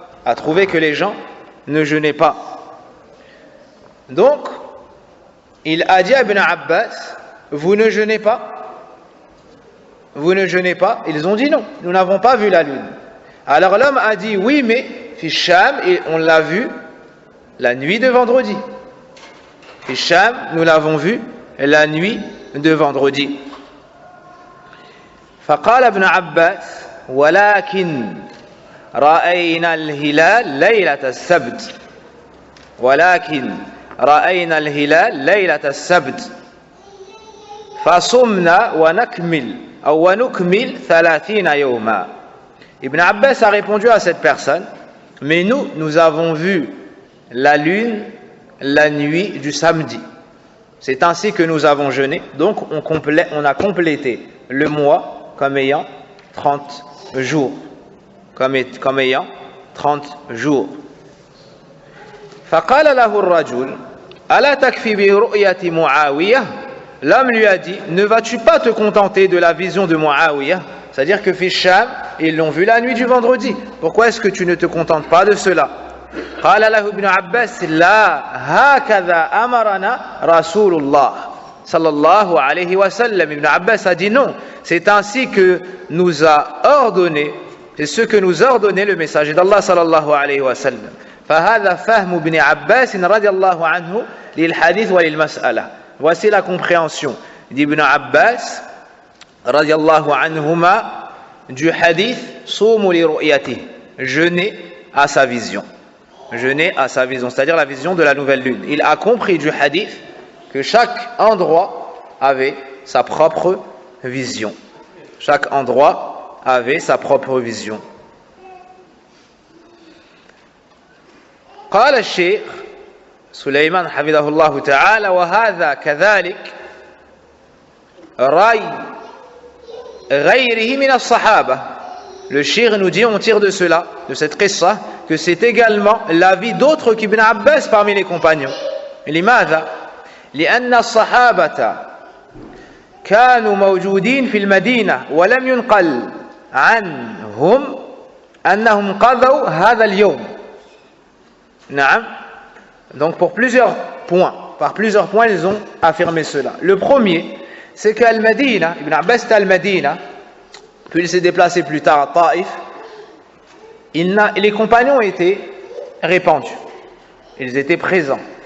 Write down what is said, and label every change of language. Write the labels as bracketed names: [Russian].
[French] A trouvé que les gens ne jeûnaient pas. Donc, il a dit à Ibn Abbas, vous ne jeûnez pas? Vous ne jeûnez pas? Ils ont dit non, nous n'avons pas vu la lune. Alors l'homme a dit oui, mais fi Sham, et on l'a vu la nuit de vendredi. Fi Sham, nous l'avons vu la nuit de vendredi. [Arabic] فقال ابن عباس ولكن رأينا الهلال ليلة السبت ولكن رأينا الهلال ليلة السبت فصمنا ونكمل 30 يوما. [French] Ibn Abbas a répondu à cette personne, mais nous avons vu la lune la nuit du samedi. C'est ainsi que nous avons jeûné, donc on a complété le mois comme ayant 30 jours. Comme ayant 30 jours. [Arabic] فقال له الرجل ألا تكفي برؤية معاوية. [French] L'homme lui a dit, ne vas-tu pas te contenter de la vision de Muawiyah? C'est-à-dire que fi Sham, ils l'ont vu la nuit du vendredi. Pourquoi est-ce que tu ne te contentes pas de cela? [Arabic] قال له ابن عباس لا هكذا أمرنا رسول الله صلى الله عليه وسلم. [French] Ibn Abbas a dit non, c'est ainsi que nous a ordonné, c'est ce que nous ordonnait le messager d'Allah صلى الله عليه وسلم. [Arabic] فهذا فهم ابن عباس رضي الله عنه للحديث وللمسألة. [French] Voici la compréhension d'Ibn Abbas radiallahu anhuma du hadith Soumu li ru'yatihi, jeûner à sa vision. Jeûner à sa vision, c'est-à-dire la vision de la nouvelle lune. Il a compris du hadith que chaque endroit avait sa propre vision. Chaque endroit avait sa propre vision. [Arabic] قال الشيخ سليمان حفظه الله تعالى وهذا كذلك رأي غيره من الصحابة. [French] Le shir nous dit, on tire de cela, de cette qissa, que c'est également l'avis d'autres qu'Ibn Abbas parmi les compagnons. [Arabic] لماذا؟ لأن الصحابة كانوا موجودين في المدينة ولم ينقل عنهم أنهم قضوا هذا اليوم. نعم. [French] Donc par plusieurs points, ils ont affirmé cela. Le premier, c'est qu'Al-Madina, Ibn Abbas était Al-Madina, puis il s'est déplacé plus tard à Taïf. Les compagnons étaient répandus, ils étaient présents.